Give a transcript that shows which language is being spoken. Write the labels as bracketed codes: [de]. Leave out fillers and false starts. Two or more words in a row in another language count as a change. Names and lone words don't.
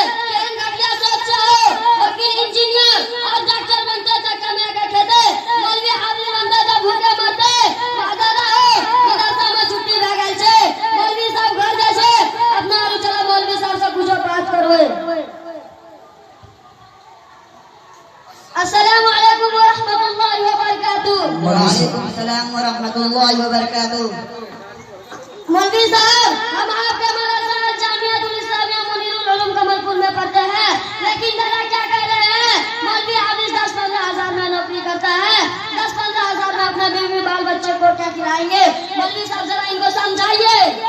[sjp] केन घटिया सोच हो, वकील इंजीनियर और डॉक्टर बनते त कमा के खेते, मौलवी हाफिज बनते त भूखे मरते। दादा हो मदरसा में छुट्टी भ गेल छे, मौलवी साहब घर जाय छे, अपना आरु चला मौलवी साहब से कुछो बात करवे। [ar] السلام عليكم ورحمة الله وبركاته. وعليكم السلام ورحمة الله وبركاته. [hi] मौलवी साहब, हम आपके मदरसा जामियातुल इस्लामिया मुनीरुल उलूम कमलपुर में पढ़ते हैं, लेकिन दादा क्या कह रहे हैं, मौलवी हाफिज 10-15 हजार में नौकरी करता है, 10-15 हजार में अपने बीवी बाल बच्चे को क्या खिलाएंगे? मौलवी साहब जरा इनको समझाइए।